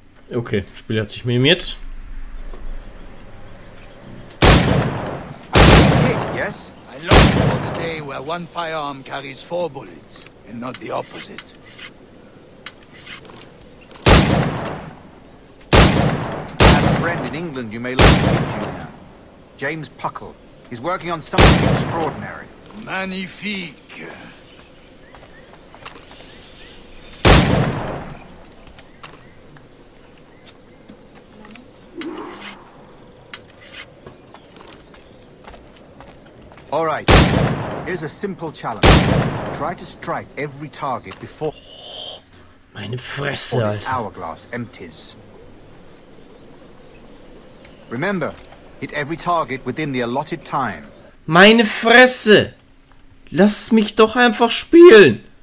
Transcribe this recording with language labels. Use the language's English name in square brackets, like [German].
[German] Okay, Spiel hat sich minimiert. [English] Yes? I long for the day where one firearm carries 4 bullets, and not the opposite. I have a friend in England you may like to meet you now. James Puckle. He's working on something extraordinary. [French] Magnifique! [English] All right. Here's a simple challenge. Try to strike every target before [German] Meine Fresse, [English] this [German] Alter. [English] hourglass empties. Remember, hit every target within the allotted time. [German] Meine Fresse! Lass mich doch einfach spielen!